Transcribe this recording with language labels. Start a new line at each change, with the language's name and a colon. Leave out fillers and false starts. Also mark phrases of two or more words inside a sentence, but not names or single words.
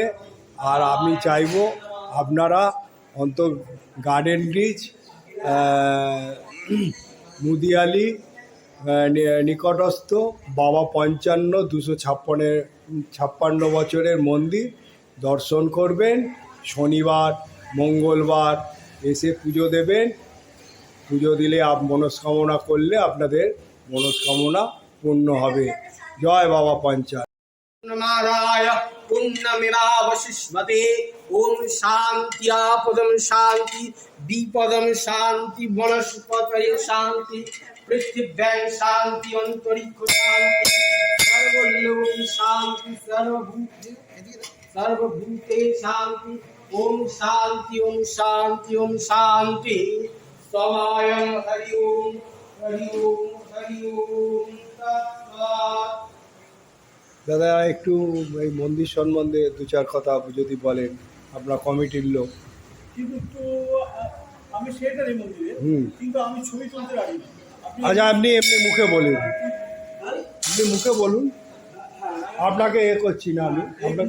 Bangla: আর আমি চাইবো আপনারা অন্তত গার্ডেন ব্রিজ মুদিয়ালি নিকটস্থ বাবা 256 বছরের মন্দির দর্শন করবেন। শনিবার মঙ্গলবার এসে পুজো দেবেন। পুজো দিলে মনস্কামনা করলে আপনাদের মনস্কামনা পূর্ণ হবে। জয় বাবা পঞ্চানন।
Sanskrit: नाराय पुण्यमिवावशिष्यते। ओम शांति आपदम शांति विपदम शांति वनस्पतये शांति पृथिव्यां शांति अंतरिक्ष शांति सर्वलोके शांति सर्वभूते शांति। ओम शांति ओम शांति ओम शांति। स्वायं हरि ओम हरि ओम हरि ओम तत्सत्।
Bangla: দাদা একটু এই মন্দির সম্বন্ধে দু চার কথা যদি বলেন, আপনার কমিটির লোক। কিন্তু আমি সেটারই মন্দিরে, কিন্তু আমি ছবি তুলতে পারি না। আচ্ছা, আপনি এমনি মুখে বলুন, আপনি মুখে বলুন, আপনাকে এ করছি না আমি আপনাকে।